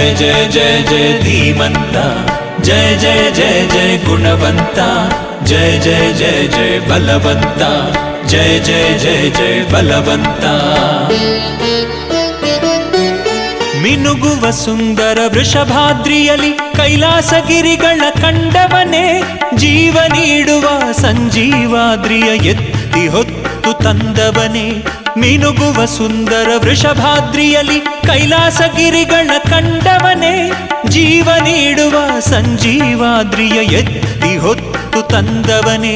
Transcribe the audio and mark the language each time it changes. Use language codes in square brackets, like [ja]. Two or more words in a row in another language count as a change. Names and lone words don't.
[hi] जय जय जय धीमंत जय जय जय जय गुणवंत जय जय जय जय बलवंत जय जय जय जय बलवंत. [kn] ಮಿನುಗುವ ಸುಂದರ ವೃಷಭಾದ್ರಿಯಲಿ ಕೈಲಾಸಗಿರಿಗಳ ಕಂಡವನೇ ಜೀವ ನೀಡುವ ಸಂಜೀವಾದ್ರಿಯ ಎತ್ತಿ ಹೊತ್ತು ತಂದವನೇ. ಮಿನುಗುವ ಸುಂದರ ವೃಷಭಾದ್ರಿಯಲಿ ಕೈಲಾಸಗಿರಿಗಳ ಕಂಡವನೇ ಜೀವ ನೀಡುವ ಸಂಜೀವಾದ್ರಿಯ ಎತ್ತಿ ಹೊತ್ತು ತಂದವನೇ.